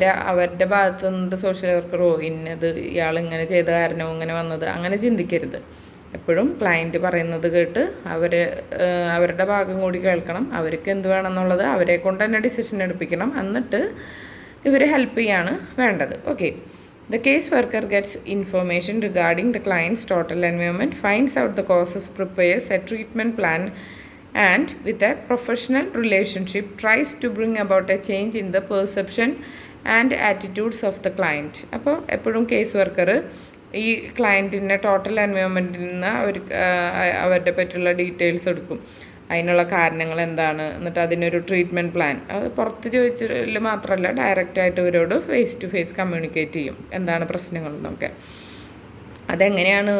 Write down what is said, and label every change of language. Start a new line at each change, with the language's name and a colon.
Malayalam: അവരുടെ ഭാഗത്തു നിന്നിട്ട് സോഷ്യൽ വർക്കറോ ഇന്നത് ഇയാൾ ഇങ്ങനെ ചെയ്ത കാരണവും ഇങ്ങനെ വന്നത് അങ്ങനെ ചിന്തിക്കരുത്. എപ്പോഴും ക്ലയൻറ്റ് പറയുന്നത് കേട്ട് അവരുടെ ഭാഗം കൂടി കേൾക്കണം. അവർക്ക് എന്ത് വേണമെന്നുള്ളത് അവരെ കൊണ്ട് തന്നെ ഡിസിഷൻ എടുപ്പിക്കണം. എന്നിട്ട് ഇവർ ഹെൽപ്പ് ചെയ്യാണ് വേണ്ടത്.
English: Okay, the case worker gets information regarding the client's total environment, finds out the causes, prepares a treatment plan, and with a professional relationship tries to bring about a change in the perception and attitudes of the client.
Malayalam: അപ്പോൾ എപ്പോഴും case worker ഈ ക്ലയൻറ്റിൻ്റെ total എൻവയോൺമെൻറ്റിൽ നിന്ന് അവരുടെ പറ്റിയുള്ള details എടുക്കും. അതിനുള്ള കാരണങ്ങൾ എന്താണ്, എന്നിട്ട് അതിനൊരു ട്രീറ്റ്മെൻറ്റ് പ്ലാൻ അത് പുറത്ത് ചോദിച്ചാൽ മാത്രമല്ല ഡയറക്റ്റായിട്ട് ഇവരോട് ഫേസ് ടു ഫേസ് കമ്മ്യൂണിക്കേറ്റ് ചെയ്യും എന്താണ് പ്രശ്നങ്ങളെന്നൊക്കെ. അതെങ്ങനെയാണ്?